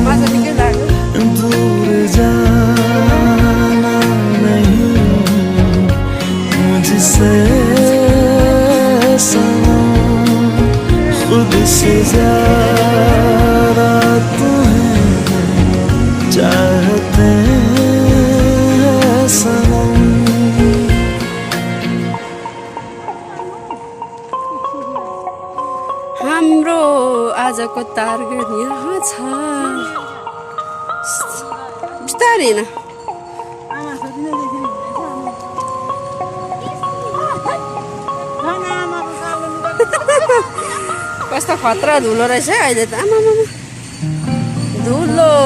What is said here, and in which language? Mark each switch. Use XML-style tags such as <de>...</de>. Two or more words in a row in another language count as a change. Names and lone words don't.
<hi>दूर जाना नहीं मुझसे सनम खुद से ज्यादा तुम्हें चाहते हैं सनम।</hi> <ne>हाम्रो आजको टार्गेट यहाँ छ बिस्तारै न कस्तो खतरा धुलो रहेछ अहिले त आमा धुलो</ne>